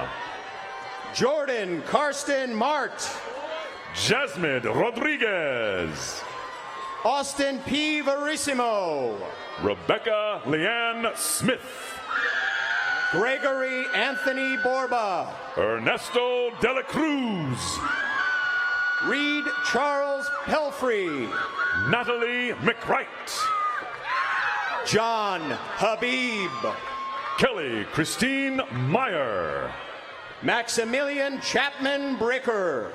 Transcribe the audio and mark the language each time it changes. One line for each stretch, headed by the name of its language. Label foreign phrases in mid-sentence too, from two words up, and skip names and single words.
English: Jordan Karsten Mart. Jasmine Rodriguez. Austin P. Verissimo. Rebecca Leanne Smith. Gregory Anthony Borba. Ernesto De La Cruz. Reed Charles Pelfrey. Natalie McWright. John Habib. Kelly Christine Meyer. Maximilian Chapman Bricker.